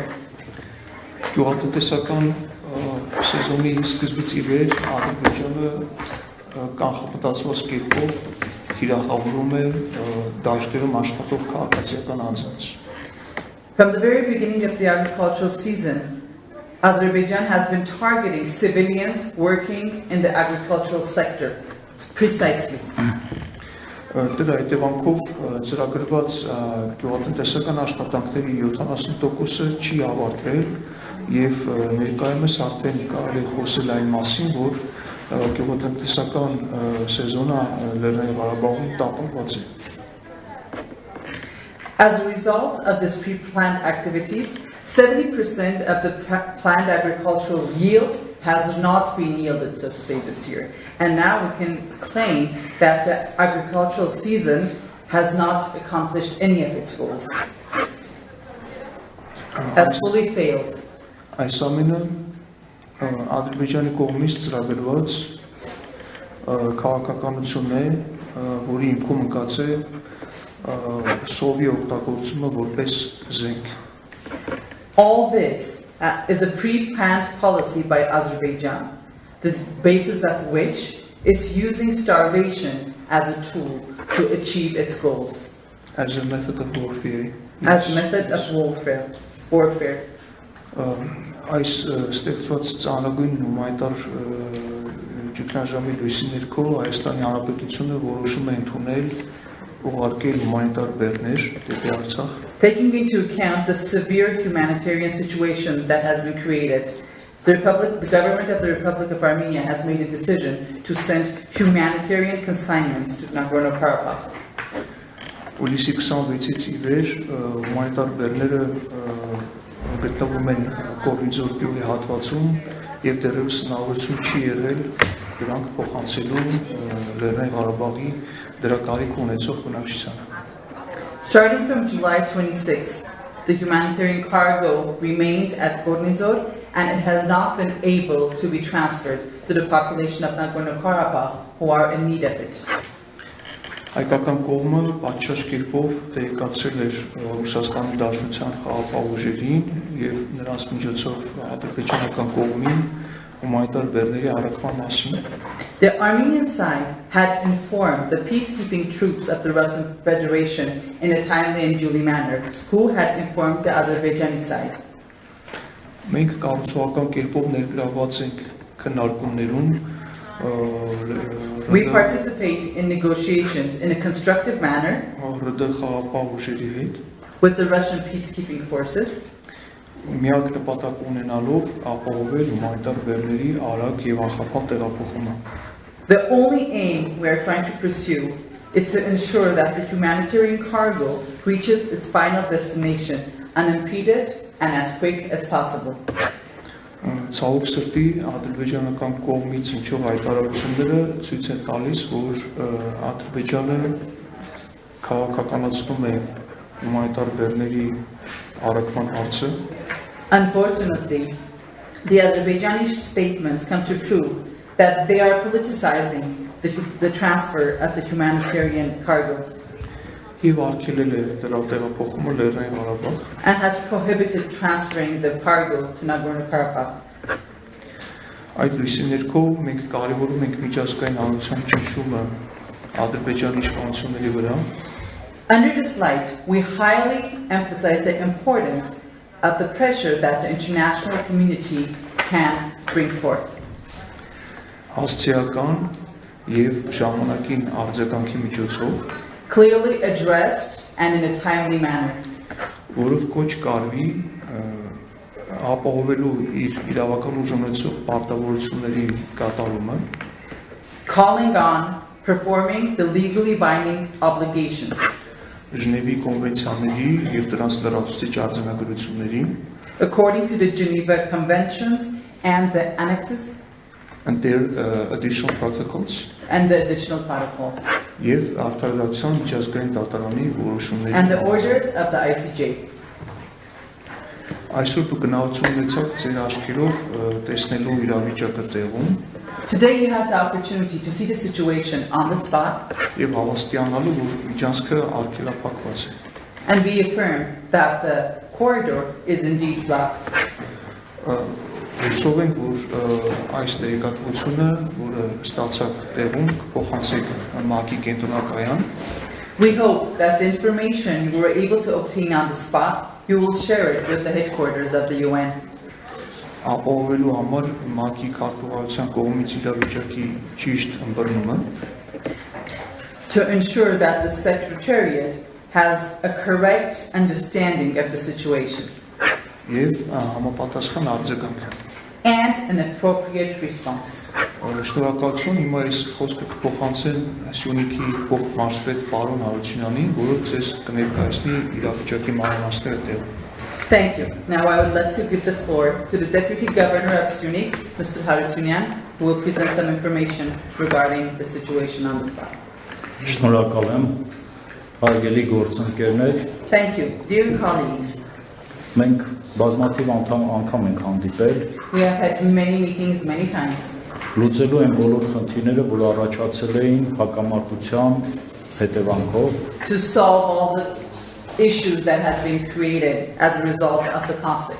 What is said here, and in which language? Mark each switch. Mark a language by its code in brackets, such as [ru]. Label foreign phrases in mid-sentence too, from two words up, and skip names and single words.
[hy] Գյուղատնտեսական սեզոնի սկզբից ի վեր Ադրբեջանը կանխապատասխան կերպով թիրախավորում է դաշտերում աշխատող քաղաքացիական անձանց։ [en] From the very beginning of the agricultural season, Azerbaijan has been targeting civilians working in the agricultural sector, precisely. [hy] Դրա հետևանքով ծրագրված գյուղատնտեսական աշխատանքների 70%-ը չի ավարտվել եւ ներկայումս արդեն կարելի է խոսել այն մասին, որ գյուղատնտեսական սեզոնը Լեռնային Ղարաբաղում տապալված է։ [en] As a result of this pre-planned activities, 70% of the planned agricultural yield has not been yielded, so to say, this year. And now we can claim that the agricultural season has not accomplished any of its goals. Has fully failed. [hy] Այս ամենը Ադրբեջանի կողմից ծրագրված քաղաքականություն է, որի հիմքում ընկած է սովի օգտագործումը որպես զենք։ [en] All this is a pre-planned policy by Azerbaijan, the basis of which is using starvation as a tool to achieve its goals. As a method of warfare. As a method of warfare. [hy] Այս ստեղծված ծանրագույն հումանիտար ճգնաժամի լույսի ներքո Հայաստանի Հանրապետությունը որոշում է ընդունել ուղարկել հումանիտար բեռներ դեպի Արցախ։ [en] Taking into account the severe humanitarian situation that has been created, the government of the Republic of Armenia has made a decision to send humanitarian consignments to Nagorno-Karabakh. [hy] Հուլիսի 26-ից ի վեր հումանիտար բեռները գտնվում են Կորնիձոր գյուղի հատվածում եւ դեռևս հնարավորություն չի եղել դրանք փոխանցելու Լեռնային Ղարաբաղի դրա կարիք ունեցող բնակչությանը։ [en] Starting from July 26th, the humanitarian cargo remains at Kornizor and it has not been able to be transferred to the population of Nagorno-Karabakh who are in need of it. [hy] Հայկական կողմը պատշաճ կերպով տեղեկացրել էր Ռուսաստանի Դաշնության խաղաղապահ ուժերին եւ նրանց միջոցով ադրբեջանական կողմին հումանիտար բեռների առաքման մասին։ [en] The Armenian side had informed the peacekeeping troops of the Russian Federation in a timely and duly manner, who had informed the Azerbaijani side. [hy] Մենք կառուցողական կերպով ներգրավված ենք քննարկումներում [en] We participate in negotiations in a constructive manner with the Russian peacekeeping forces. [hy] Միակ նպատակ ունենալով ապահովել հումանիտար բեռների արագ եւ անխափան տեղափոխումը։ [en] The only aim we are trying to pursue is to ensure that the humanitarian cargo reaches its final destination unimpeded and as quick as possible. [hy] Ցավոք սրտի ադրբեջանական կողմից ինչով հայտարարությունները ցույց են տալիս, որ Ադրբեջանը քաղաքականացնում է հումանիտար բեռների առաքման հարցը։ [en] Unfortunately, the Azerbaijani statements come to prove that they are politicizing the transfer of the humanitarian cargo and has prohibited transferring the cargo to Nagorno-Karabakh. [hy] Այդ լույսի ներքո մենք կարևորում ենք միջազգային հանրության ճնշումը Ադրբեջանի իշխանությունների վրա։ [en] Under this light, we highly emphasize the importance of the pressure that the international community can bring forth. [hy] Հասցեական եւ ժամանակին արձագանքի միջոցով [en] clearly addressed and in a timely manner. [hy] Որով կոչ կարվի ապահովելու իր իրավական ուժ ունեցող պարտավորությունների կատարումը, [en] calling on performing the legally binding obligations. [hy] Ժնևի կոնվենցիաների եւ դրանց լրացուցիչ արձանագրությունների, [en] according to the Geneva Conventions and the annexes, and their additional protocols, and the additional protocols, [hy] եւ արտադրության միջազգային դատարանի որոշումների, [en] and the orders of the ICJ. [hy] Այսօր դուք գնահատություն ունեցաք ձեր աչքերով տեսնելու իրավիճակը տեղում։ [en] Today you have the opportunity to see the situation on the spot [hy] եւ հավաստիանալու որ միջանցքը արգելափակված է։ [en] and be affirmed that the corridor is indeed blocked. [hy] Հուսով ենք, որ այս տեղեկատվությունը, որը ստացաք տեղում, կփոխանցեք ՄԱԿ-ի կենտրոնակայան։ [en] We hope that the information you were able to obtain on the spot, you will share it with the headquarters of the UN. [hy] Ապահովելու համար ՄԱԿ-ի քարտուղարության կողմից իրավիճակի ճիշտ ըմբռնումը, [en] to ensure that the Secretariat has a correct understanding of the situation [hy] եւ համապատասխան արձագանք, [en] and an appropriate response. [hy] Շնորհակալություն, հիմա ես խոսքը կփոխանցեմ Սյունիքի փոխմարզպետ պարոն Հարությունյանին, որը ձեզ կներկայացնի իրավիճակի մանրամասները տեղում։ [en] Thank you. Now I would like to give the floor to the Deputy Governor of Syunik, Mr. Harutyunyan, who will present some information regarding the situation on the spot. [hy] Շնորհակալ եմ, հարգելի գործընկերներ։ [en] Thank you, dear colleagues. [hy] Մենք բազմաթիվ անգամ ենք հանդիպել։ [en] We have had many meetings many times. [hy] Լուծելու են բոլոր խնդիրները, որ առաջացել էին հակամարտության հետևանքով։ [en] To solve all the issues that have been created as a result of the conflict.